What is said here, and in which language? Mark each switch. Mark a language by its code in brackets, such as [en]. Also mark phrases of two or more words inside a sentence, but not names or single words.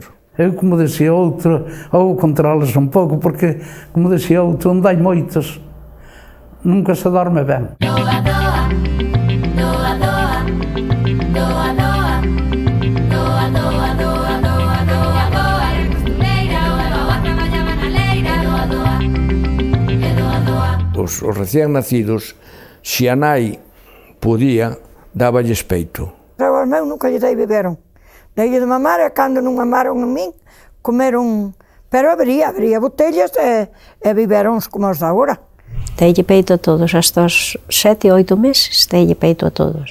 [gl] Eu, como decía outro, ou controlas un pouco, porque, como decía outro, onde hai moitos, nunca se dorme ben. Doa, doa, doa, doa, doa, doa, doa, doa, doa, doa, doa, doa, era costureira, o levaba a traballaba na leira, doa, doa, e doa, doa. Os recién nacidos, se a nai podía, dáballes peito. Aos meus nunca lle dei beberon. Deille de mamar e cando non mamaron en min, comeron... Pero habría botellas e biberons como os de agora. Deille peito a todos, hasta os 7 ou 8 meses, deille peito a todos.